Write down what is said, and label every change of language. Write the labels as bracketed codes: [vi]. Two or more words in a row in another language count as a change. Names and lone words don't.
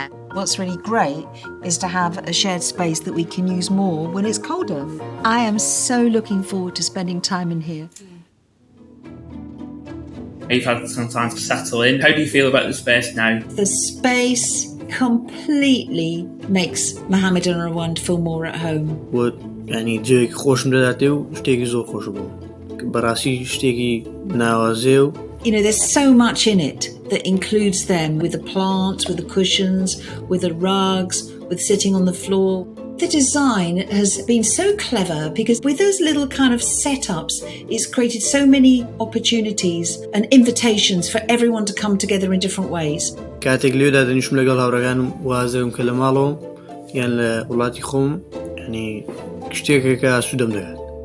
[en] What's really great is to have a shared space that we can use more when it's colder. I am so looking forward to spending time in here. You've had some time to settle in. How do you feel about the space now? The space completely makes Mohammed and Rawand feel more at home. [ckb] Would ینی جێیەکی خۆشم دەداتێ و شتێکی زۆر خۆش بوو بەڕاستی شتێکی ناوازێ و [en] You know, there's so much in it that includes them, with the plants, with the cushions, with the rugs, with sitting on the floor. The design has been so clever because with those little kind of setups, it's created so many opportunities and invitations for everyone to come together in different ways. [ckb] کاتێک لێدا دەنیشم لەگەڵ هاوڕێکانم وازەوم کە لە ماڵەوەم یان لە وڵاتی خۆم ینی شتێکێکە سوودەم دەوێت